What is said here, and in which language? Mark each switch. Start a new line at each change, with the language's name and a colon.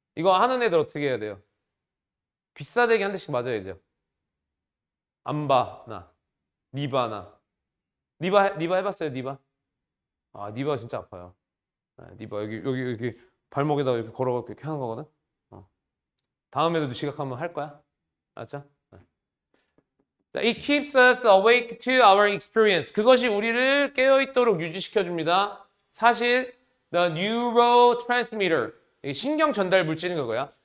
Korean: 이거 하는 애들 어떻게 해야 돼요? 귀싸대기 한 대씩 맞아야죠. 안 봐, 나. 니바, 나. 니바 해봤어요, 니바? 니바 진짜 아파요. 니바, 여기 발목에다가 이렇게 걸어가지고 이렇게 하는 거거든? 다음에도 지각하면 할 거야. 알았죠?
English: It keeps us awake to our experience.
Korean: 그것이 우리를 깨어있도록 유지시켜줍니다. 사실 the neurotransmitter 신경 전달 물질인 거고요.